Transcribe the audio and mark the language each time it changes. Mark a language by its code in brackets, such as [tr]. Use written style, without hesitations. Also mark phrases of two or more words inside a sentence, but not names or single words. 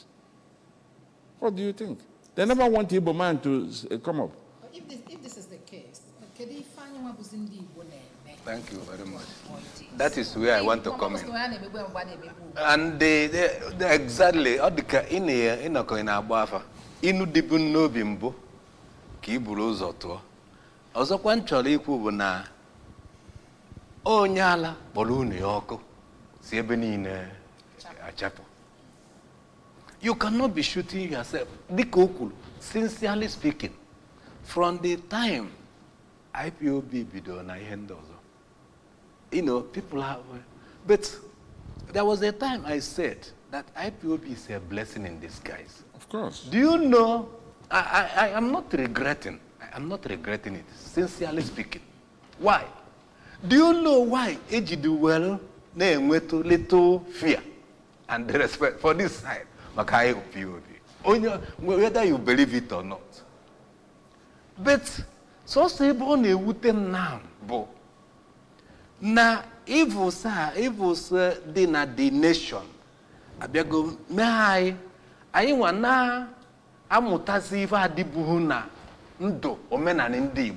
[en] What do you think? They never want Igbo man to come up. But if this is the case, thank you very much. That is where I want to come in. And exactly, [ig] in a inu dibu n'obi mbụ ka I buru ụzọ tụọ. Ọzọkwa m chọrọ ikwu bụ na onye ala kpọrọ unu ya ọkụ si ebe niile achapụ. [en] You cannot be shooting yourself. [ig] Dịka o kwuru, [en] sincerely speaking, from the time IPOB [ig] bidoro na ihe ndị ọzọ. [en] You know, people have, but there was a time I said that IPOB is a blessing in disguise. Of course. Do you know, I am not regretting. I am not regretting it, sincerely speaking. Why? Do you know why Ejidu well na-enwetu little fear and respect for this side? [ig] Maka IPOB. [en] Whether you believe it or not. But so [ig] ebe ọ na-ewute now, bụ na evils dị na [en] the nation [ig] abịago mee anyị nwa na amụtazi ife adịbụghị na ndụ omenala ndị Igbo.